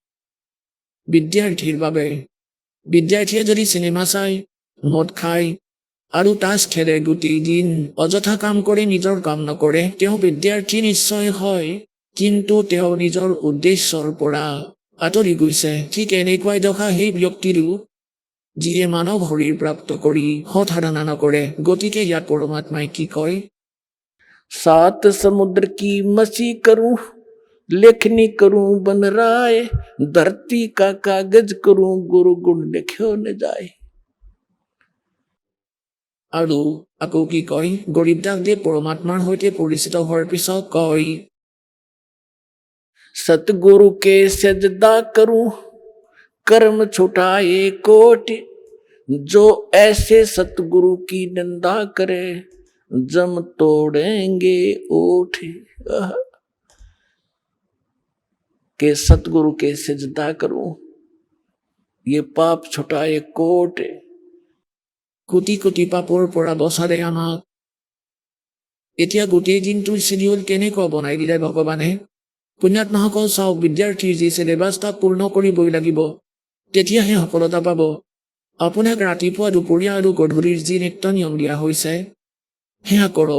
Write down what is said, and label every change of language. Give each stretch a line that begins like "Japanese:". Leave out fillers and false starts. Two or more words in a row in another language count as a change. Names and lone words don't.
Assamese: বিদ্যাৰ্থীয়ে যদি চিনেমা চাই, মদ খায় আৰু তাচ খেলে, গোটেই দিন অযথা কাম কৰি নিজৰ কাম নকৰে, তেওঁ বিদ্যাৰ্থী নিশ্চয় হয়, কিন্তু তেওঁ নিজৰ উদ্দেশ্যৰ পৰা আঁতৰি গৈছে। ঠিক এনেকুৱাই দশা সেই ব্যক্তিৰো যিয়ে মানৱ শৰীৰ প্ৰাপ্ত কৰি সৎ সাধনা নকৰে। গতিকে ইয়াত পৰমাত্মাই কি কয়,
Hindi: सात समुद्र की मसी करूं, लेखनी करूं बन राय, धरती का कागज करूं, गुरु गुण लिखो न जाए।
Assamese: আৰু আকৌ কি কয়, গৰীবদাস দেৱ পৰমাত্মাৰ সৈতে পৰিচিত হোৱাৰ পিছত কয়,
Hindi: सतगुरु के सजदा करूं, कर्म छुटाए कोट, जो ऐसे सतगुरु की निंदा करे, जम तोड़ेंगे ओठ। के सतगुरु के सजदा करूं, ये पाप छुटाए कोट।
Assamese: কোটি কোটি পাপৰ পৰা বচালে আমাক। এতিয়া গোটেই দিনটোৰ চিডিউল কেনেকুৱা বনাই দিলে ভগৱানে। পুণ্যাত্মাসকল চাওক, বিদ্যাৰ্থীৰ যি চিলেবাছ তাক পূৰ্ণ কৰিবই লাগিব, তেতিয়াহে সফলতা পাব। আপোনাক ৰাতিপুৱা, দুপৰীয়া আৰু গধূলিৰ যি নিত্য নিয়ম দিয়া হৈছে সেয়া কৰক।